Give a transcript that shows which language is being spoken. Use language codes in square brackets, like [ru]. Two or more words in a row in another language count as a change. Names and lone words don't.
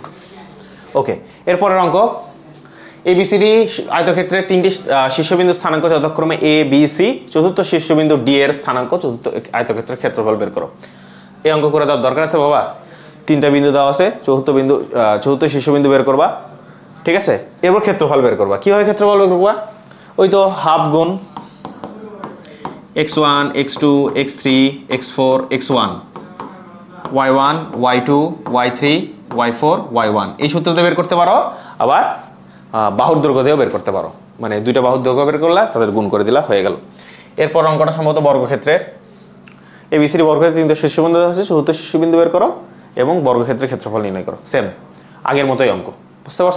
[bn] ওকে, এরপরের অঙ্ক এবিসিডি আয়তক্ষেত্রে তিনটি শীর্ষবিন্দু স্থানাঙ্ক যথাক্রমে এ বি সি, চতুর্থ শীর্ষবিন্দু ডি এর স্থানাঙ্ক চতুর্থ আয়তক্ষেত্রের ক্ষেত্রফল বের করো। এই অঙ্ক করে দেওয়ার দরকার আছে বাবা? তিনটা বিন্দু দেওয়া আছে, চতুর্থ শীর্ষবিন্দু বের করবা। ঠিক আছে, এরপর ক্ষেত্রফল বের করবা। কীভাবে ক্ষেত্রফল বের করবা? ওই তো হাফ গুণ x1 x2 x3 x4 x1 y1 y2 y3 y4 y1 এই সূত্রতে বের করতে পারো। আবার বাহুর দৈর্ঘ্য দিয়েও বের করতে পারো, মানে দুইটা বাহুর দৈর্ঘ্য বের করলা তাদের গুণ করে দিলা, হয়ে গেল। এরপর অঙ্কটা সম্ভবত বর্গক্ষেত্রের। এবিসিডি বর্গক্ষেত্রে তিনটা শীর্ষবিন্দু আছে, চতুর্থ শীর্ষবিন্দু বের করো এবং বর্গক্ষেত্রের ক্ষেত্রফল নির্ণয় করো। সেম আগের মতোই অঙ্ক, বুঝতে পারছো?